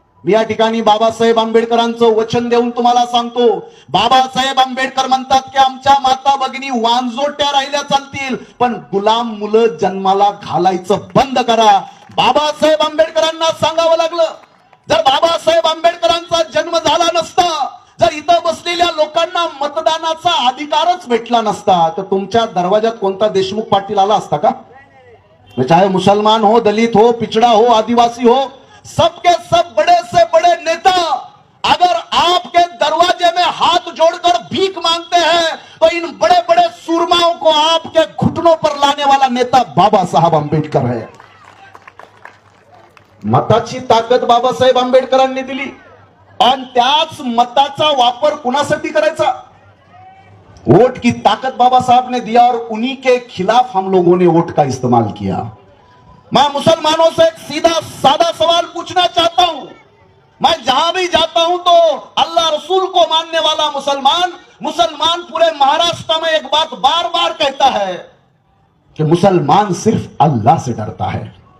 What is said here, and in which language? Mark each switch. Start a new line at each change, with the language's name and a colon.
Marathi: मी या ठिकाणी बाबासाहेब आंबेडकरांचं वचन देऊन तुम्हाला सांगतो, बाबासाहेब आंबेडकर म्हणतात की आमच्या माता भगिनी वांजोट्या राहिल्या चालतील, पण गुलाम मुलं जन्माला घालायचं बंद करा. बाबासाहेब आंबेडकरांना सांगावं लागलं. जर बाबासाहेब आंबेडकरांचा जन्म झाला नसता, जर इथं बसलेल्या लोकांना मतदानाचा अधिकारच भेटला नसता, तर तुमच्या दरवाजात कोणता देशमुख पाटील आला असता का?
Hindi: चाहे मुसलमान हो, दलित हो, पिछड़ा हो, आदिवासी हो, सबके सब बड़े से बड़े नेता अगर आपके दरवाजे में हाथ जोड़कर भीख मांगते हैं तो इन बड़े बड़े सूरमाओं को आपके घुटनों पर लाने वाला नेता बाबा साहब आंबेडकर है.
Marathi: मताची ताकद बाबासाहेब आंबेडकरांनी दिली आणि त्याच मताचा वापर कुणासाठी करायचा?
Hindi: वोट की ताकत बाबा साहब ने दिया और उन्हीं के खिलाफ हम लोगों ने वोट का इस्तेमाल किया. मैं मुसलमानों से एक सीधा सादा सवाल पूछना चाहता हूं। मैं जहां भी जाता हूं तो अल्लाह रसूल को मानने वाला मुसलमान पूरे महाराष्ट्र में एक बात बार बार कहता है कि मुसलमान सिर्फ अल्लाह से डरता है।